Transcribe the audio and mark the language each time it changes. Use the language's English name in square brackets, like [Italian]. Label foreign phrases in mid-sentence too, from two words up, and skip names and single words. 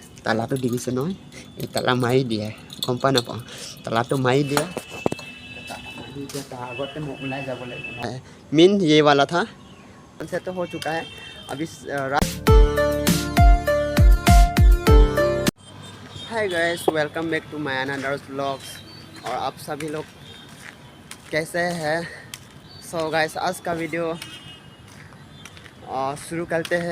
[Assamese] তালাটো দি দিছে নহয়, এই তালা মাৰি দিয়ে, গম পাই নাপাওঁ, তালাটো মাৰি দিয়ে, তাৰ আগতে মই ওলাই যাব লাগিব। [Hindi] मीन ये वाला था, सनसेट तो हो चुका है अभी रात। [English] Hi guys, welcome back to my another vlogs. [Hindi] और आप सभी लोग कैसे हैं? [English] so guys, [Hindi] आज का वीडियो शुरू करते हैं।